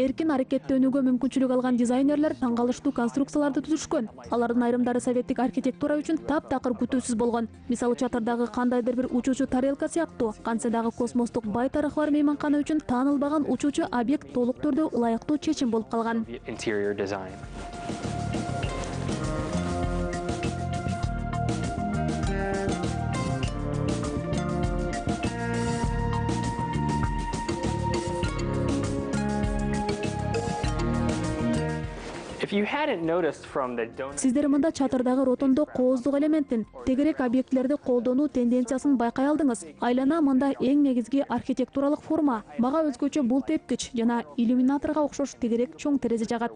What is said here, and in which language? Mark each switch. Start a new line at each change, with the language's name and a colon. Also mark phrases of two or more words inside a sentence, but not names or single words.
Kyrgyz: Эркин аракеттөнүүгө мүмкүнчүлүк алган дизайнерлер таңгалыштуу конструкцияларды түзүшкөн. Алардын айрымдары советтик архитектура үчүн таптакыр күтүүсүз болгон. Мисалы чатырдагы кандайдыр бир учуучу тарелка сыяктуу, Кансадагы космостук бай тарыхы бар мейманкана үчүн таанылбаган учуучу объект толук түрдө ылайыктуу чечим болуп калган.
English: interior design. If you hadn't noticed from the donor
Kyrgyz: Сиздер мында чатырдагы ротондо кооздук элементтин тегерек объектилерди колдонуу тенденциясын байкай алдыңыз. Айлана мында эң негизги архитектуралык форма. Мага өзгөчө бул тепкич жана иллюминаторго окшош тегерек чоң терезе жагат.